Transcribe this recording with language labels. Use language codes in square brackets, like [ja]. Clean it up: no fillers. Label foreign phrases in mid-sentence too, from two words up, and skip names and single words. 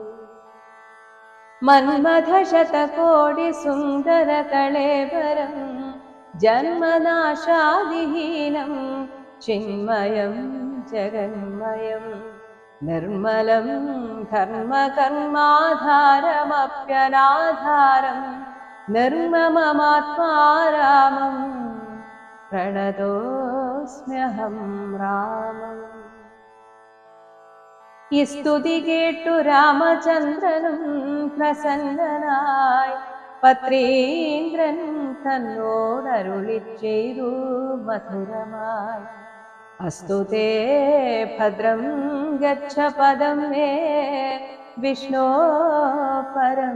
[sa] मन्मथशतकोटिसुन्दरकळेबरं जन्मनाशादिहीनं चिन्मयं जगन्मयं निर्मलं धर्मकर्माधारमप्यनाधारं निर्मममात्मारामं प्रणतोऽस्म्यहं रामम्। [ml] ഈ സ്തുതി കേട്ടു രാമചന്ദ്രനും പ്രസന്നനായി പത്രീന്ദ്രൻ തന്നോടരുളി ചെയ്തു മധുരമായി [sa] അസ്തു തേ ഭദ്രം ഗച്ഛ പദം മേ വിഷ്ണോ പരം.